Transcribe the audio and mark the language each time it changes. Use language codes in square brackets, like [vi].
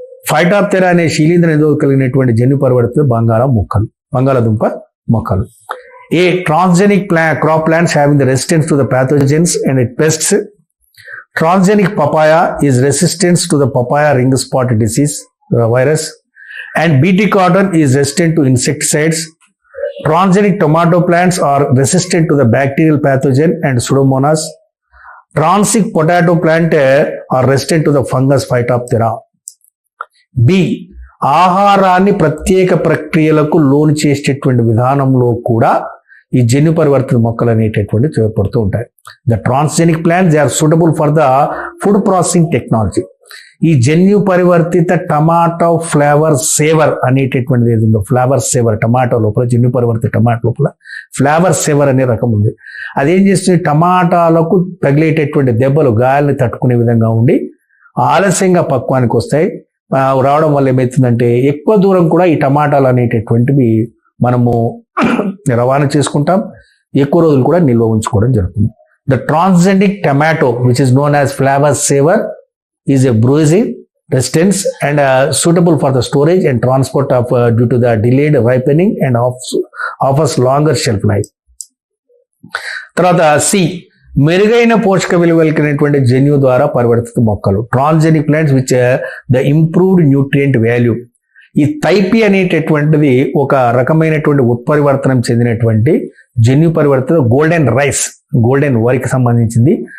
[te] Phytophthora అనే శీలీంద్ర నిరోధక కలిగినటువంటి జన్యు పరివర్తిత బంగాళదుంప మొక్కలు. [en] A transgenic crop plants having the resistance to the pathogens and pests. Transgenic papaya is resistant to the papaya ring spot disease virus, and BT cotton is resistant to insecticides. Transgenic tomato plants are resistant to the bacterial pathogen and Pseudomonas. Transic potato plant are resistant to the fungus Phytophthora. B. [te] ఆహారాన్ని ప్రత్యేక ప్రక్రియలకు లోను చేసేటటువంటి విధానంలో కూడా ఈ జన్యు పరివర్తిత మొక్కలు అనేటటువంటి చేపడుతూ ఉంటాయి. [en] The transgenic plants they are suitable for the food processing technology. [te] ఈ జన్యు పరివర్తిత టమాటో ఫ్లేవర్ సేవర్ అనేటటువంటిది ఏది ఉందో, ఫ్లేవర్ సేవర్ టమాటో లోపల, జన్యు పరివర్తిత టమాటో లోపల ఫ్లేవర్ సేవర్ అనే రకం ఉంది. అదేం చేస్తుంది, టమాటాలకు తగిలేటటువంటి దెబ్బలు గాయాలని తట్టుకునే విధంగా ఉండి ఆలస్యంగా పక్వానికి వస్తాయి. రావడం వల్ల ఏమవుతుందంటే ఎక్కువ దూరం కూడా ఈ టమాటాలు అనేటటువంటివి మనము రవాణా చేసుకుంటాం, ఎక్కువ రోజులు కూడా నిల్వ ఉంచుకోవడం జరుగుతుంది. [en] The transgenic tomato which is known as flavour saver is a bruising resistance and suitable for the storage and transport of due to the delayed ripening and offers longer shelf life. [te] తర్వాత C, మెరుగైన పోషక విలువలు కలిగినటువంటి జన్యు ద్వారా పరివర్తిత మొక్కలు, [en] Transgenic plants which the improved nutrient value. [te] ఈ థైపీ అనేటటువంటిది ఒక రకమైనటువంటి ఉత్పరివర్తనం చెందినటువంటి జన్యు పరివర్తిత గోల్డెన్ రైస్, గోల్డెన్ వరికి సంబంధించింది.